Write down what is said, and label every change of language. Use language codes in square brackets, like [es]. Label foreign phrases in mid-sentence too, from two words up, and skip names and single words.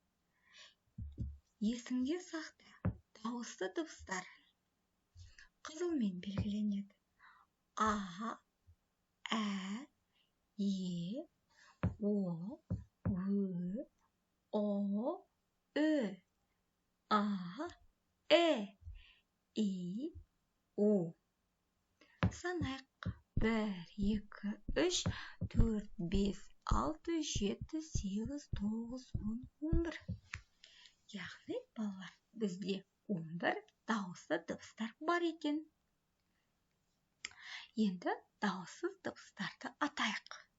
[kk] Есіңде сақта. Дауысты дыбыстар қызылмен белгіленеді. А, ә, е, о, ө, о, ö, a, e, i, u. Санайық. 1, 2, 3, 4, 5, 6, 7, 8, 9, 10, 11. Яғни, балалар, бізде 11 дауысты дыбыстар бар екен. Енді дауыссыз дыбыстарды атайық.